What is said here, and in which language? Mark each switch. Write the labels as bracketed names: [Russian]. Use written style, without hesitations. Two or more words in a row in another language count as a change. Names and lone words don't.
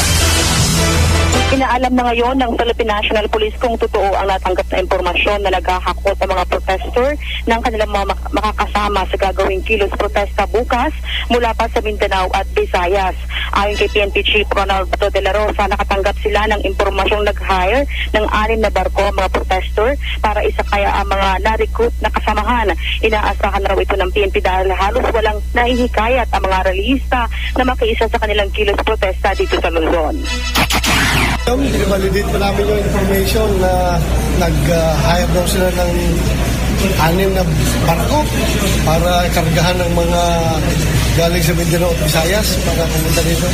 [Filipino] Inaalam na ngayon ng Philippine National Police kung totoo ang natanggap na impormasyon na naghahakot ang mga protester ng kanilang mga makakasama sa gagawing kilos protesta bukas mula pa sa Mindanao at Visayas. Ayon kay PNP Chief Ronald Bato de la Rosa, nakatanggap sila ng impormasyong nag-hire ng 6 na barko mga protester para isakaya ang mga na-recruit na kasamahan. Inaasahan na raw ito ng PNP dahil halos walang naihikayat ang mga realista na makiisa sa kanilang kilos protesta dito sa Luzon. I-validate pa namin yung information na nag-hire daw sila ng 6 na barko para kargahan ng mga galing sa Mindanao at Visayas para pumunta dito.